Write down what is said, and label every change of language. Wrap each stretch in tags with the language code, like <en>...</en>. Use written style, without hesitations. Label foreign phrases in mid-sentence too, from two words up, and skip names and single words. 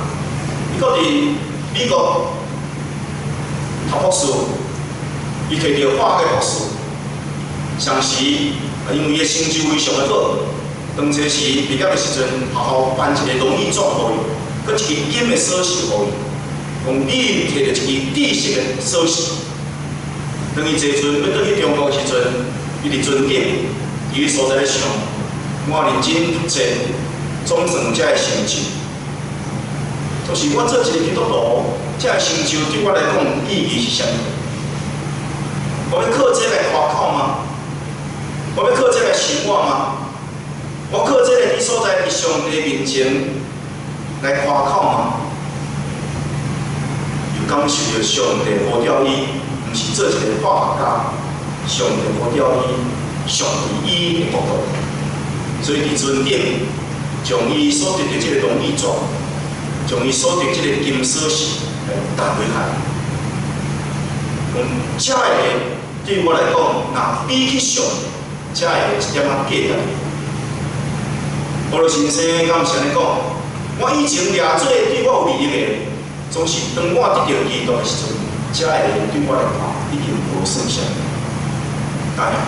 <nan>伊搁伫美国读博士，伊摕到化学博士，上时因为伊的成就非常的好。当初时毕业的时阵，学校颁一个荣誉状互伊，佮一支金的锁匙互伊，用你摕到一支知识的锁匙。当伊坐船要倒去中国的时阵，伊伫船顶，伊所在咧想，我认真读册，总算遮个成就。就是我做一个基督徒，遮个成就对我来讲意义是啥物？我要靠这来夸口吗？我要靠这来生活吗？我靠这个伫所在伫上帝面前来夸口嘛，又感受到上帝呼召伊，毋是做一个化学家，上帝呼召伊，上帝伊的国度，所以伫船顶将伊所得的这个荣誉状，将伊所得这个金锁匙来带回海。这个对我来讲，若比起上帝，这个一点仔价值。保罗先生敢是安尼讲，我以前掠做对我有利益的，总是当我得到基督的时阵，这个对我来讲已经无算啥大价值。</nan>